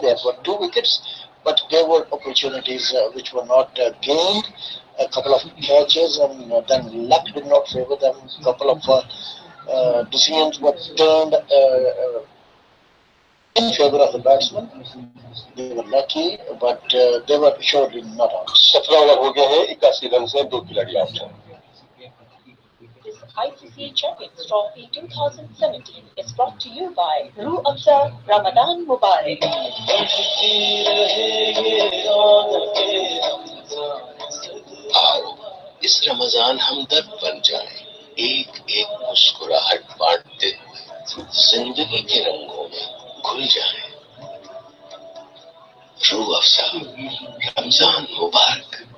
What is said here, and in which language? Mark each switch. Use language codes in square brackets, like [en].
[en] They have got 2 wickets, but there were opportunities which were not gained. A couple of catches, and then luck did not favor them. A couple of decisions were turned in favor of the batsman. They were lucky, but they were surely not out. [hi] 17 over हो गए हैं, 81 run से 2 खिलाड़ी out हैं। [en] This ICC Champions Trophy 2017 is brought to you by Roo Afza Ramadan Mubarak. [hi] आओ इस रमजान हम दर्द बन जाएं, एक एक मुस्कुराहट बांटते हुए जिंदगी के रंगों में घुल जाएं। रूह अफ़ज़ा रमजान मुबारक।